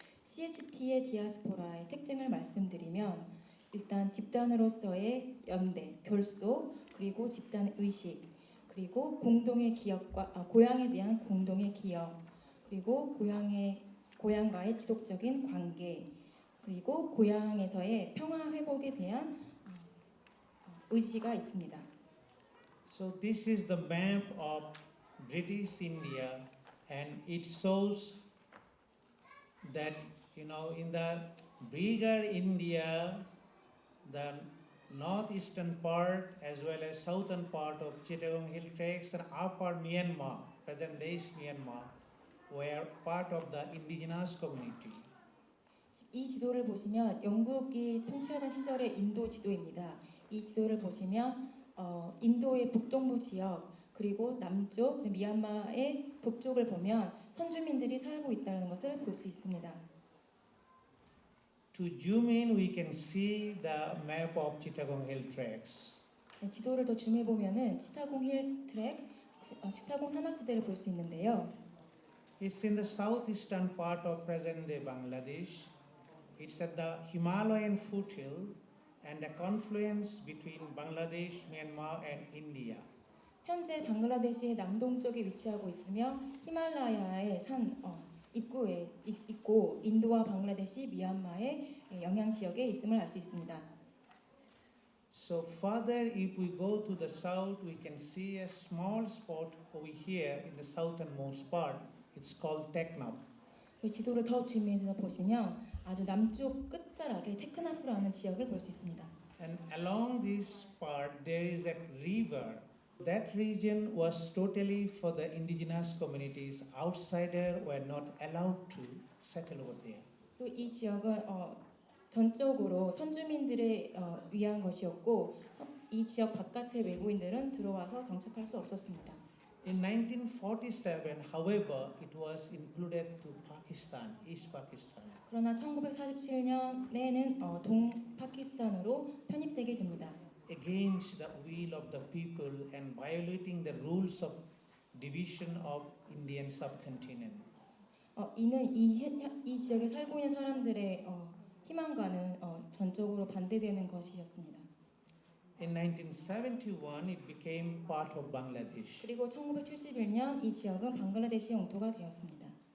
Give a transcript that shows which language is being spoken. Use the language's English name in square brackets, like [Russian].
[Korean] CHT의 디아스포라의 특징을 말씀드리면 일단 집단으로서의 연대, 결속, 그리고 집단 의식, 그리고 공동의 기억과 고향에 대한 공동의 기억, 그리고 고향과의 지속적인 관계, 그리고 고향에서의 평화 회복에 대한 의지가 있습니다. [English] So this is the map of British India, and it shows that in the bigger India, the northeastern part as well as southern part of Chittagong Hill Tracts and upper Myanmar, present day Myanmar, were part of the indigenous community. [Korean] 이 지도를 보시면 영국이 통치하던 시절의 인도 지도입니다. 이 지도를 보시면 인도의 북동부 지역 그리고 남쪽 미얀마의 북쪽을 보면 선주민들이 살고 있다는 것을 볼 수 있습니다. [English] To zoom in, we can see the map of Chittagong Hill Tracts. [Korean] 네, 지도를 더 줌해 보면은 치타공 힐 트랙, 치타공 산악지대를 볼 수 있는데요. [English] It's in the southeastern part of present-day Bangladesh. It's at the Himalayan foothill and a confluence between Bangladesh, Myanmar, and India. [Korean] 현재 방글라데시의 남동쪽에 위치하고 있으며 히말라야의 산 입구에 있고 인도와 방글라데시, 미얀마의 영향 지역에 있음을 알 수 있습니다. [English] So further, if we go to the south, we can see a small spot over here in the southernmost part. It's called Teknaf. [Korean] 그 지도를 더 줌해서 보시면 아주 남쪽 끝자락에 테크나프라는 지역을 볼 수 있습니다. [English] And along this part, there is a river. That region was totally for the indigenous communities. Outsider were not allowed to settle over there. [Korean] 그리고 이 지역은 전적으로 선주민들의 위한 것이었고 이 지역 바깥의 외부인들은 들어와서 정착할 수 없었습니다. [English] In 1947, however, it was included to Pakistan, East Pakistan. [Korean] 그러나 1947년에는 동파키스탄으로 편입되게 됩니다. [English] Against the will of the people and violating the rules of division of Indian subcontinent. [Korean] 이는 이 지역에 살고 있는 사람들의 희망과는 전적으로 반대되는 것이었습니다. [English] In 1971, it became part of Bangladesh. [Korean] 그리고 1971년 이 지역은 방글라데시 영토가 되었습니다.